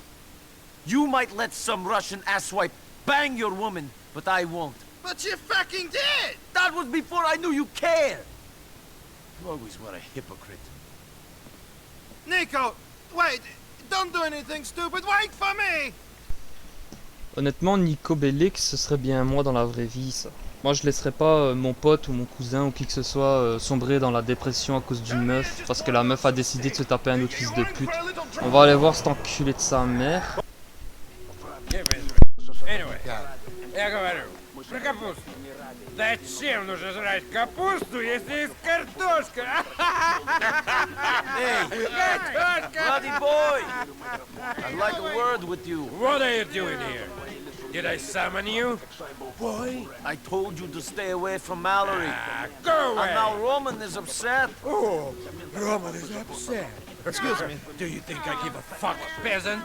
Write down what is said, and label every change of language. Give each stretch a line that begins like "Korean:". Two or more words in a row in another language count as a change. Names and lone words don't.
English: You might let some Russian asswipe bang your woman, but I won't. But you fucking did! That was before I knew you cared. You always were a hypocrite. Nico, wait. Don't do anything stupid. Wait for me!
French: Honnêtement, Nico Bellic, ce serait bien moi dans la vraie vie, ça. Moi, je laisserais pas mon pote ou mon cousin ou qui que ce soit sombrer dans la dépression à cause d'une meuf, parce que la meuf a décidé de se taper un autre fils de pute. On va aller voir cet enculé de sa mère.
English: Anyway,
Russian: я говорю, про капусту. Зачем нужно жрать капусту, если есть картошка?
English: Hey,
Russian: Картошка!
English: bloody boy! I'd like a word with you. What are you doing here? Did I summon you? Boy, I told you to stay away from Mallory. Ah, go away! And now Roman is upset. Oh, Roman is upset. Excuse me. Do you think I give a fuck, peasant?